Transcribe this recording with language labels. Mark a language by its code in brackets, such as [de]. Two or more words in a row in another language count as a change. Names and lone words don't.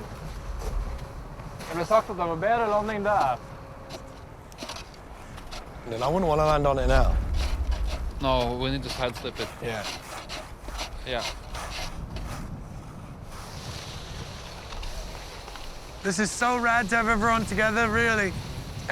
[no] Det ble sagt at det var bedre landing der. [en] Then I wouldn't want to land on it now. No, we need to sidestep it. Yeah. Yeah. This is so rad to have everyone together, really.